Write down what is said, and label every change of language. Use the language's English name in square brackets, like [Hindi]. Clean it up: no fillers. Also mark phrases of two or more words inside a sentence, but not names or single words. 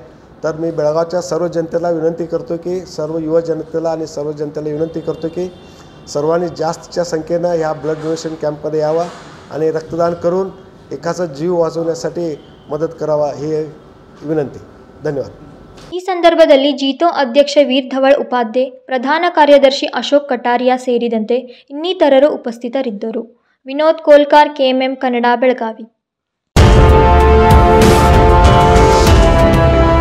[Marathi] तर मी बेळगावच्या सर्व जनतेला विनंती करतो की सर्व युवा जनतेला आणि सर्व जनतेला विनंती करतो की सर्वांनी जास्तीच्या संख्येनं ह्या [English] blood donation [Marathi] कॅम्पमध्ये यावा आणि रक्तदान करून एकाचा जीव वाचवण्यासाठी मदत करावा ही विनंती. धन्यवाद. [Kannada] ಈ ಸಂದರ್ಭದಲ್ಲಿ ಜಿತೋ ಅಧ್ಯಕ್ಷ ವೀರ್ ಧವಳ್ ಉಪಾಧ್ಯಾಯ, ಪ್ರಧಾನ ಕಾರ್ಯದರ್ಶಿ ಅಶೋಕ್ ಕಟಾರಿಯಾ ಸೇರಿದಂತೆ ಇನ್ನಿತರರು ಉಪಸ್ಥಿತರಿದ್ದರು. ವಿನೋದ್ ಕೋಲ್ಕಾರ್, KMM ಕನ್ನಡ, ಬೆಳಗಾವಿ.